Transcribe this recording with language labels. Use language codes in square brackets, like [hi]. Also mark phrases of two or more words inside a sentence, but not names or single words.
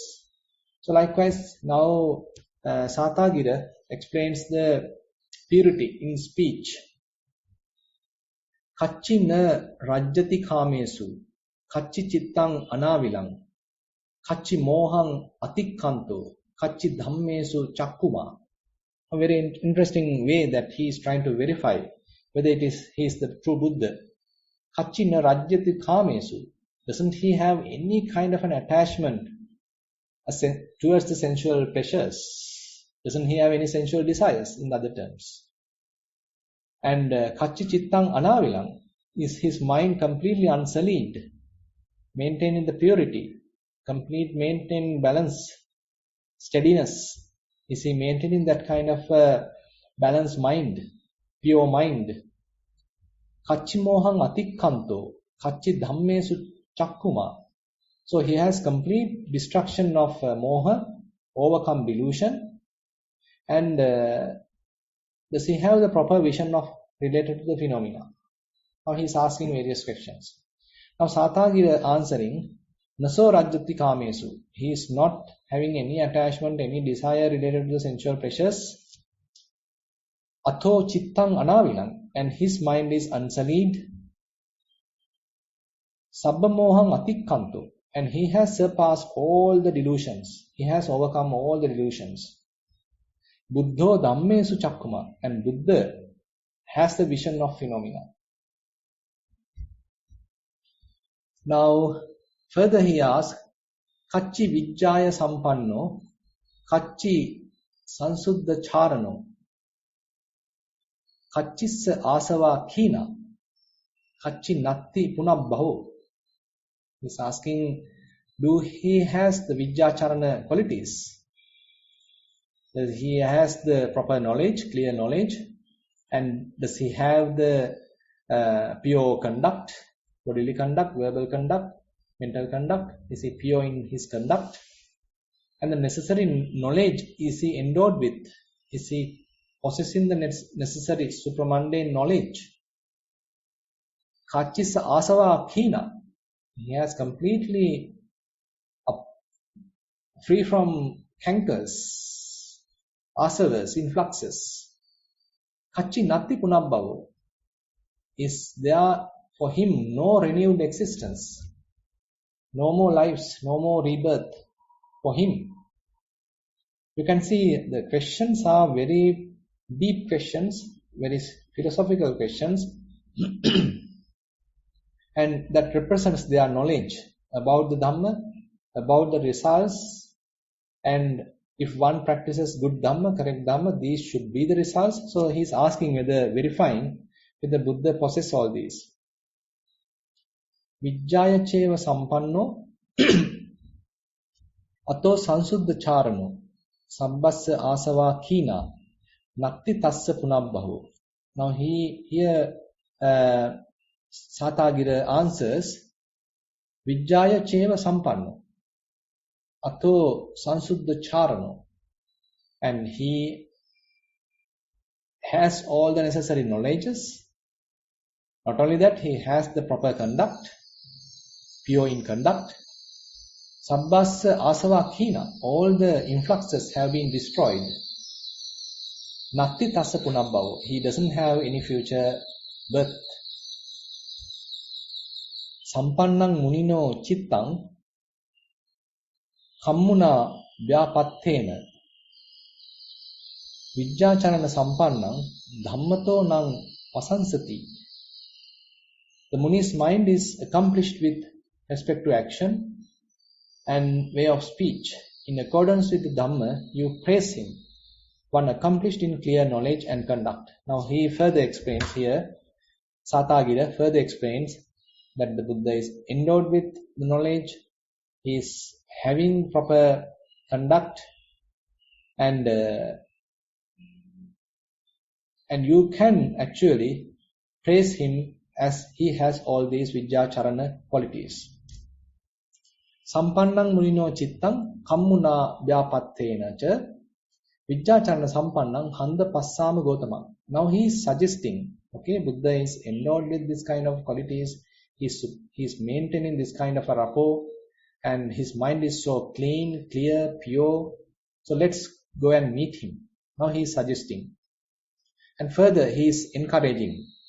[en] So likewise, now Satagira explains the purity in speech. [pi] Kachi na rajyati kamesu, kachi chittang anavilang, kachi mohang atikkanto, kachi dhammesu chakkuma. [en] A very interesting way that he is trying to verify whether he is the true Buddha. [pi] Kachi na rajyati kamesu. [en] Doesn't he have any kind of an attachment towards the sensual pleasures? Doesn't he have any sensual desires in other terms? And [pi] kachi chittang anavilang, [en] is his mind completely unsullied, maintaining the purity, complete maintain balance, steadiness? Is he maintaining that kind of balanced mind, pure mind? [pi] Kachi mohang atikkanto, kachi dhammesu chakkuma. [en] So he has complete destruction of moha, overcome delusion, and does he have the proper vision of related to the phenomena? Now he is asking various questions. Now Satagira answering, [pi] Naso rajyati kamesu. [en] He is not having any attachment, any desire related to the sensual pleasures. [pi] Atho chittang anavilang. [en] And his mind is unsullied. [pi] Sabbamohang atikkanto. [en] And he has surpassed all the delusions. He has overcome all the delusions. [pi] Buddho dhammesu chakkuma. [en] And Buddha has the vision of phenomena. Now, further he asks, [pi] Kachi vijjaya sampanno, Kachi sansuddha charano, Kachissa asava khina, Kachi natti punabbaho. [en] He's asking, do he has the vijjacharana qualities? Does he has the proper knowledge, clear knowledge? And does he have the pure conduct, bodily conduct, verbal conduct, mental conduct? Is he pure in his conduct? And the necessary knowledge, is he endowed with? Is he possessing the necessary supramundane knowledge? [pi] Kachisa asava khina. [en] He has completely free from cankers, asavas, influxes. [pi] Kachi natti punabbhavo. [en] Is there for him no renewed existence? No more lives, no more rebirth for him. You can see the questions are very deep questions, very philosophical questions, and that represents their knowledge about the Dhamma, about the results, and if one practices good Dhamma, correct Dhamma, these should be the results. So he is asking whether, verifying whether Buddha possesses all these. [pi] Vijjaya cheva sampanno ato sansuddha charano sabbassa asava khina natti tassa punabbaho. [en] Now here Satagira answers, [pi] Vijjaya cheva sampanno ato sansuddha charano, [en] and he has all the necessary knowledges. Not only that, he has the proper conduct, pure in conduct. [pi] Sabbassa asava khina, [en] all the influxes have been destroyed. [pi] Natti tassa punabbhavo, [en] he doesn't have any future birth. [pi] Sampannang munino chittang kammuna vyapattena vijjacharana sampannang dhammato nang pasansati. [en] The Muni's mind is accomplished with respect to action and way of speech. In accordance with the Dhamma, you praise him, one accomplished in clear knowledge and conduct. Now he further explains here, Satagira further explains that the Buddha is endowed with the knowledge, he is having proper conduct, and you can actually praise him as he has all these Vijjacharana qualities. [pi] Sampannang munino chittang kammuna vyapattena cha Vijjacharana sampannang handa passama gotamang. [en] Now he is suggesting, okay, Buddha is endowed with this kind of qualities, he is maintaining this kind of a rapport, and his mind is so clean, clear, pure. So let's go and meet him. Now he is suggesting. And further, he is encouraging.